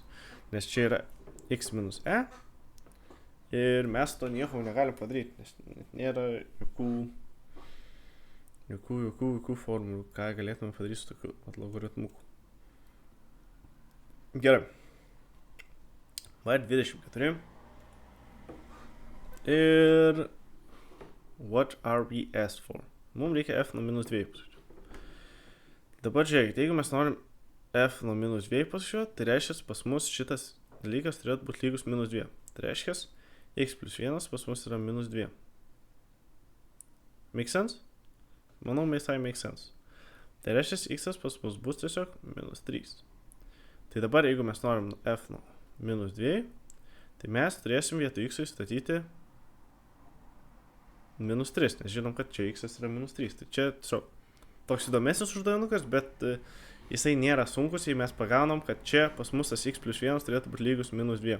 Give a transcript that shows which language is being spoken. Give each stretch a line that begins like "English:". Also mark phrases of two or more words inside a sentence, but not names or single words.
Lithuanian: Nes čia yra x minus e ir mes to nieko negalim padaryti, nes nėra jokių formulių, ką galėtume padaryti su tokiu logaritmuku. Gerai. V24.
English: Ir what are we asked for?
Lithuanian: Mums reikia f nuo minus 2 pasižiūrėti. Dabar žiūrėkite, jeigu mes norim f nuo minus 2 pasižiūrėti, tai reiškia, pas mus šitas dalykas turėtų būti lygus minus 2. Tai reiškia, x plus 1 pas mus yra minus 2.
English: Make sense?
Lithuanian: Manau, visai
English: make sense.
Lithuanian: Tai reiškia, x pas mus bus tiesiog minus 3. Tai dabar, jeigu mes norim f nuo minus 2, tai mes turėsim vietoj x įstatyti minus 3, nes žinom, kad čia x yra minus 3. Tai čia toks įdomesnis uždavinukas, bet jisai nėra sunkus, jei mes pagaunam, kad čia pas mus tas x plus 1 turėtų būti lygus minus 2.